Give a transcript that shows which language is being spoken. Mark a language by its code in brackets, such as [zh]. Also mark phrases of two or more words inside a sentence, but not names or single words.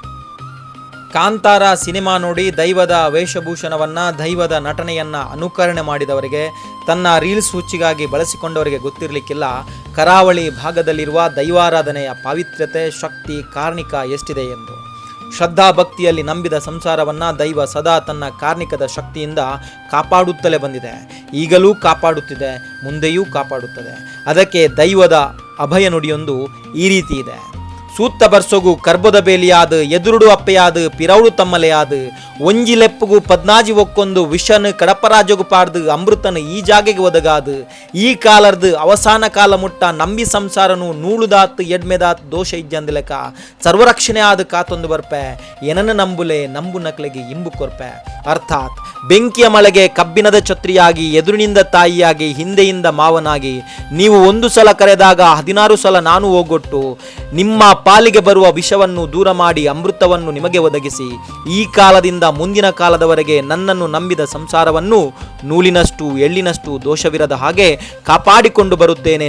[kn] ಕಾಂತಾರ ಸಿನಿಮಾ ನೋಡಿ ದೈವದ ವೇಷಭೂಷಣವನ್ನು, ದೈವದ ನಟನೆಯನ್ನು ಅನುಕರಣೆ ಮಾಡಿದವರಿಗೆ, ತನ್ನ ರೀಲ್ಸ್ ಹುಚ್ಚಿಗಾಗಿ ಬಳಸಿಕೊಂಡವರಿಗೆ ಗೊತ್ತಿರಲಿಕ್ಕಿಲ್ಲ ಕರಾವಳಿ ಭಾಗದಲ್ಲಿರುವ ದೈವಾರಾಧನೆಯ ಪಾವಿತ್ರ್ಯತೆ, ಶಕ್ತಿ, ಕಾರ್ಣಿಕ ಎಷ್ಟಿದೆ ಎಂದು. ಶ್ರದ್ಧಾ ಭಕ್ತಿಯಲ್ಲಿ ನಂಬಿದ ಸಂಸಾರವನ್ನು ದೈವ ಸದಾ ತನ್ನ ಕಾರ್ಣಿಕದ ಶಕ್ತಿಯಿಂದ ಕಾಪಾಡುತ್ತಲೇ ಬಂದಿದೆ, ಈಗಲೂ ಕಾಪಾಡುತ್ತಿದೆ, ಮುಂದೆಯೂ ಕಾಪಾಡುತ್ತದೆ. ಅದಕ್ಕೆ ದೈವದ ಅಭಯ ನುಡಿಯೊಂದು ಈ ರೀತಿ ಇದೆ: [tcy] ಸೂತ್ತ ಬರ್ಸೊಗು ಕರ್ಬೊದ ಬೇಲಿಯಾದ, ಎದುರುಡು ಅಪ್ಪೆಯಾದ, ಪಿರೌಡು ತಮ್ಮಲೆಯಾದ, ಒಂಜಿಲೆಪ್ಪುಗು ಪದ್ನಾಜಿ ಒಕ್ಕೊಂದು, ವಿಷನ್ ಕಡಪರಾಜಗು ಪಾಡ್ದು, ಅಮೃತನ ಈ ಜಾಗೆಗೆ ಒದಗಾದ, ಈ ಕಾಲರ್ದು ಅವಸಾನ ಕಾಲ ಮುಟ್ಟ, ನಂಬಿ ಸಂಸಾರನು ನೂಳುದಾತ್ ಎಡ್ಮೆದಾತ್ ದೋಷ ಇಜ್ಜಂದಿಲೆಕ, ಸರ್ವರಕ್ಷಣೆ ಆದ ಕಾತೊಂದು ಬರ್ಪೆ, ಏನನ್ನು ನಂಬುಲೆ ನಂಬು ನಕ್ಲೆಗೆ ಇಂಬು ಕೊರ್ಪೆ. [kn] ಅರ್ಥಾತ್ ಬೆಂಕಿಯ ಮಳೆಗೆ ಕಬ್ಬಿಣದ ಛತ್ರಿಯಾಗಿ, ಎದುರಿನಿಂದ ತಾಯಿಯಾಗಿ, ಹಿಂದೆಯಿಂದ ಮಾವನಾಗಿ, ನೀವು ಒಂದು ಸಲ ಕರೆದಾಗ 16 ಸಲ ನಾನು ಹೋಗೊಟ್ಟು, ನಿಮ್ಮ ಪಾಲಿಗೆ ಬರುವ ವಿಷವನ್ನು ದೂರ ಮಾಡಿ ಅಮೃತವನ್ನು ನಿಮಗೆ ಒದಗಿಸಿ, ಈ ಕಾಲದಿಂದ ಮುಂದಿನ ಕಾಲದವರೆಗೆ ನನ್ನನ್ನು ನಂಬಿದ ಸಂಸಾರವನ್ನು ನೂಲಿನಷ್ಟು ಎಳ್ಳಿನಷ್ಟು ದೋಷವಿರದ ಹಾಗೆ ಕಾಪಾಡಿಕೊಂಡು ಬರುತ್ತೇನೆ.